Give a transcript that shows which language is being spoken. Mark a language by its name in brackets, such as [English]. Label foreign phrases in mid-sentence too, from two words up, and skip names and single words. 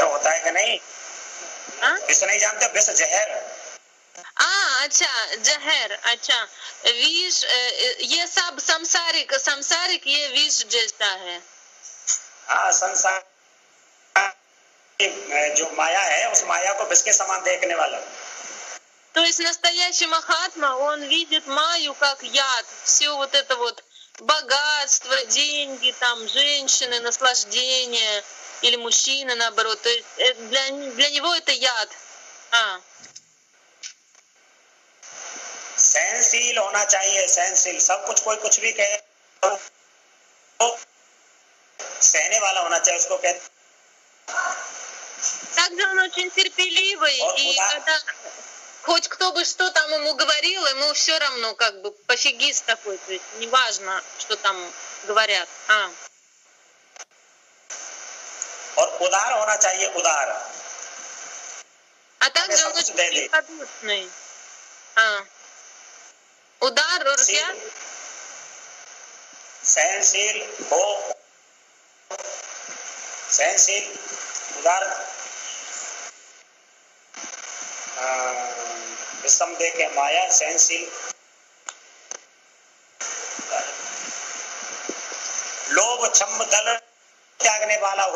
[Hindi] होता है कि नहीं? विष नहीं जानते, विष जहर। अच्छा जहर, अच्छा विष, ये सब संसारिक ये विष जैसा है। हाँ, संसार जो माया है, उस माया को विष के समान देखने वाला। [Russian] То есть настоящий Махатма, он видит Майю как яд, все вот это вот богатство, деньги, там женщины, наслаждение или мужчины наоборот. То есть для него это яд. [Hindi] सहनशील होना चाहिए, सहनशील, सब कुछ कोई कुछ भी कहे तो सहने वाला होना चाहिए, उसको कहते। [Russian] Также он очень терпеливый, и когда хоть кто бы что там ему говорил, ему все равно как бы пофигист такой, то есть неважно, что там говорят. [Hindi] और उदार होना चाहिए, उदार। [Russian] А также он очень великодушный. [Hindi] उदार और क्या? सहनशील हो, सहनशील, उदार, विषम देखे माया, सहनशील, लोभ छम्म दल त्यागने वाला हो।